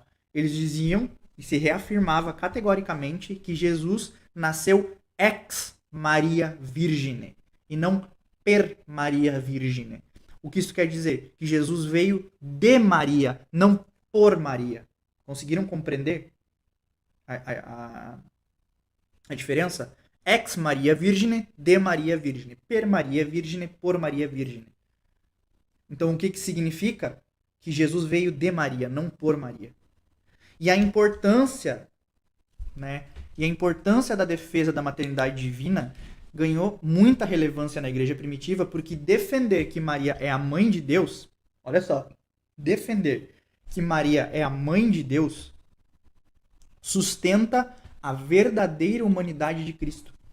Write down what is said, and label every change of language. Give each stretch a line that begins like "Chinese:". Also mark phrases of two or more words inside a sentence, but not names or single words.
Portuguese: Eles diziam e se reafirmava categoricamente que Jesus nasceu
Latin: ex Maria Virgine
Portuguese: e não
Latin: per Maria Virgine.
Portuguese: O que isso quer dizer? Que Jesus veio de Maria, não por Maria. Conseguiram compreender a diferença?
Latin: Ex Maria Virgine, de Maria Virgine, per Maria Virgine, por Maria Virgine.
Portuguese: Então, o que significa? Que Jesus veio de Maria, não por Maria. E a importância, né? E a importância da defesa da maternidade divina ganhou muita relevância na igreja primitiva, porque defender que Maria é a mãe de Deus, olha só, defender que Maria é a mãe de Deus sustenta a verdadeira humanidade de Cristo.